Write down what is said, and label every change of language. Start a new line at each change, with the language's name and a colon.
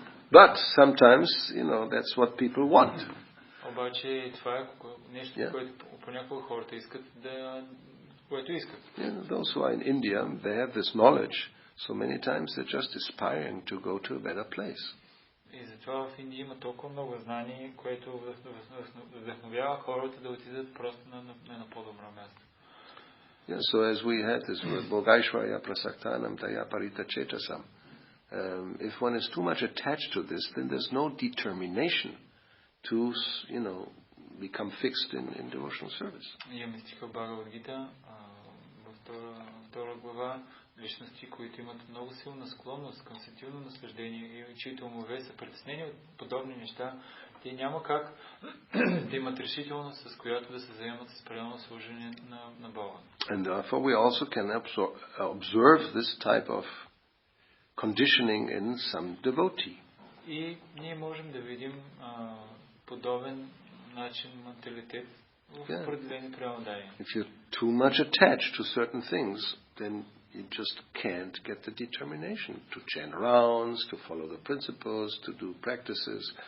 English: But sometimes, that's what people want.
Bulgarian: Обаче това е нещо, което понякога хората искат което искат.
English: Those who are in India, they have this knowledge, so many times they're just aspiring to go to a better place.
Bulgarian: И затова в Индия има толкова много знание, което вдъхновява хората да отидат просто на по-добро място.
English: Yeah, so as we had this word,
Sanskrit: Bhogaishvarya prasaktanam taya parita chetasam.
English: If one is too much attached to this, then there's no determination to, become fixed in devotional service.
Bulgarian: Имаме стиха в Бхагавад-гита, във втора глава, личности, които имат много силна склонност към сетивно наслаждение и чието умове са притеснени от подобни неща, те няма как да имат решителност, с която да се заемат с пределно служение на Бога.
English: And therefore we also can observe this type of conditioning in some devotee.
Bulgarian: И ние можем да видим подобен начин менталитет в определени преодания.
English: If you're too much attached to certain things, then you just can't get the determination to chant rounds, to follow the principles, to do practices.